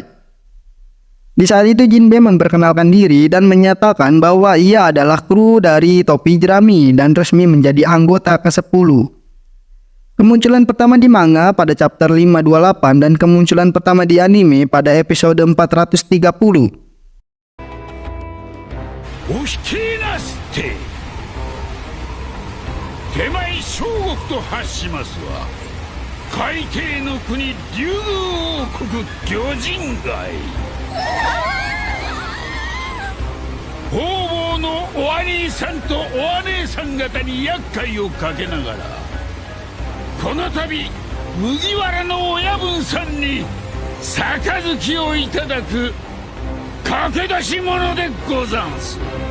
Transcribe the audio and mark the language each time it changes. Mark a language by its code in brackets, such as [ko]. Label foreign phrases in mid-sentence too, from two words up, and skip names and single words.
[id] Di saat itu Jinbei memperkenalkan diri dan menyatakan bahwa ia adalah kru dari topi jerami dan resmi menjadi anggota ke-10. Kemunculan pertama di manga pada chapter 528 dan kemunculan pertama di anime pada episode 430. [ja] 手前小国と発しますは海底の国竜宮王国魚人街方々のお兄さんとお姉さん方に厄介をかけながらこの度麦わらの親分さんに杯をいただく駆け出し者でござんす。